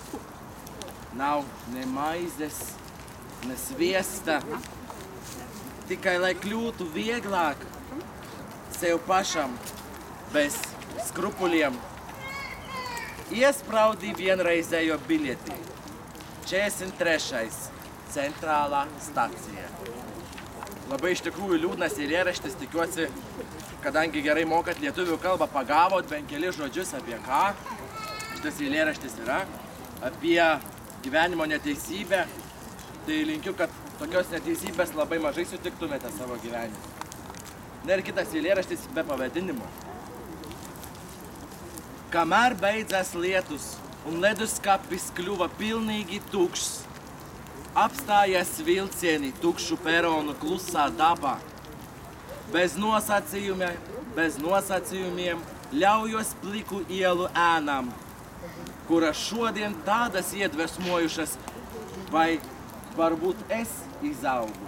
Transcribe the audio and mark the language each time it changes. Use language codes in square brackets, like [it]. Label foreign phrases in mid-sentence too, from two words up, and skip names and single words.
[lv] Nav ne maizes, ne sviesta, tikai lai kļūtu vieglāk sev pašam, bez skrupuļiem. Iespraudī vienreizējo biļeti. 43. centrālā stacija. [lt] Labai iš tikrųjų liūdnas eilėraštis, tikiuosi, kadangi gerai mokat lietuvių kalbą, pagavot bent keli žodžius apie ką. Šitas eilėraštis yra apie gyvenimo neteisybę. Tai linkiu, kad tokios neteisybės labai mažai sutiktumėte savo gyvenime. Na ir kitas eilėraštis be pavadinimo. [lv] Kamēr beidzās lietus un leduskapis kļuva pilnīgi tukšs, apstājās vilcieni tukšu peronu klusā dabā. Bez nosacījumiem ļaujos pliku ielu ēnām, kuras šodien tādas iedvesmojušas, vai varbūt es izaugu.